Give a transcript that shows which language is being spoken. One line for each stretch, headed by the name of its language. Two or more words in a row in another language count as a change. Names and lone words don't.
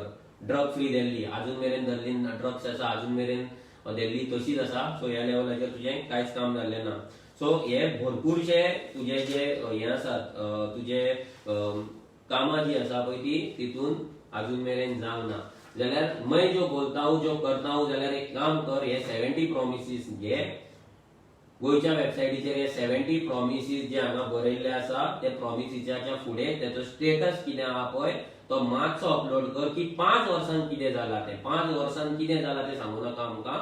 English: drug free
Konkani: दिल्ली, अजून मेरेन दिल्लीन ड्रग्स आसा, अजून मेरेन दिल्ली तशीच आसा. सो ह्या लेवलाचेर तुजें कांयच काम जाल्लें ना. सो हे भरपूरशे तुजे जे हे आसात, तुजे कामां जी आसा पळय ती तितून अजून मेरेन जावंक ना.
Hindi: जाल्यार मैं जो बोलता हूं जो करता हूं,
Konkani: जाल्यार एक काम कर, हे 70 प्रॉमिसीस घे, गोयच्या वेबसायटीचेर हे 70 प्रॉमिसीस जे हांगा बरयल्ले आसा, ते प्रॉमिसीच्या फुडें तेचो स्टेटस कितें आहा पळय तो मातसो अपलोड कर, की 5 वर्सांक कितें जाला ते, 5 वर्सांक कितें जाला ते सांगू नाका आमकां.